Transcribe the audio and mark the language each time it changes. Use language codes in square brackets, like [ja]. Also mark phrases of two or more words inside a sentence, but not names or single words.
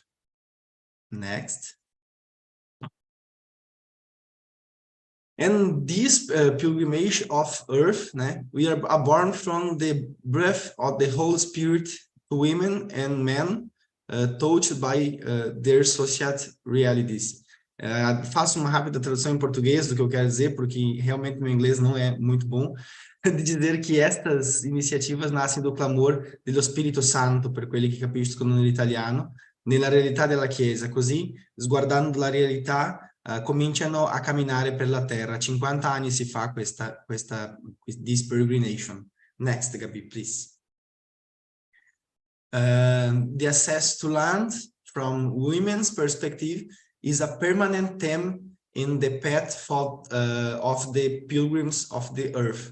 [en] Next. And this pilgrimage of earth, né, we are born from the breath of the Holy Spirit to women and men touched by their society realities. [pt] Faço uma rápida tradução em português do que eu quero dizer, porque realmente meu inglês não é muito bom, de dizer que estas iniziative nascem do clamor [it] dello Spirito Santo, per quelli che capiscono nell'italiano, nella realtà della Chiesa, così, sguardando la realtà, cominciano a camminare per la terra. 50 anni si fa [en] this peregrination. Next, Gabi, please. The access to land from women's perspective is a permanent theme in the path of the pilgrims of the earth.